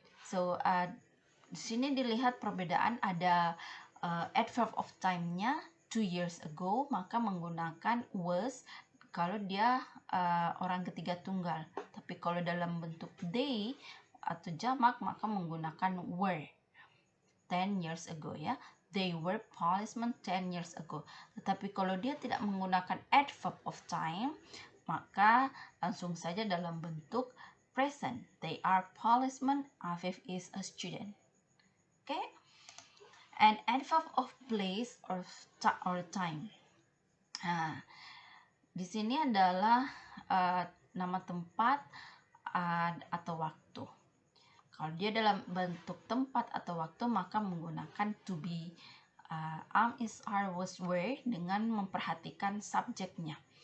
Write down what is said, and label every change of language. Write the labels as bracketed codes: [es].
[id] So, di sini dilihat perbedaan, ada adverb of time-nya 2 years ago, maka menggunakan was kalau dia orang ketiga tunggal. Tapi kalau dalam bentuk they atau jamak, maka menggunakan were. [en] 10 years ago ya. They were policemen 10 years ago. [id] Tetapi kalau dia tidak menggunakan adverb of time, maka langsung saja dalam bentuk present. [en] They are policemen. Afif is a student. Okay? And adverb of place or time. [id] Nah, di sini adalah nama tempat atau waktu. Kalau dia dalam bentuk tempat atau waktu, maka menggunakan to be, am, is, are, was, were dengan memperhatikan subjeknya.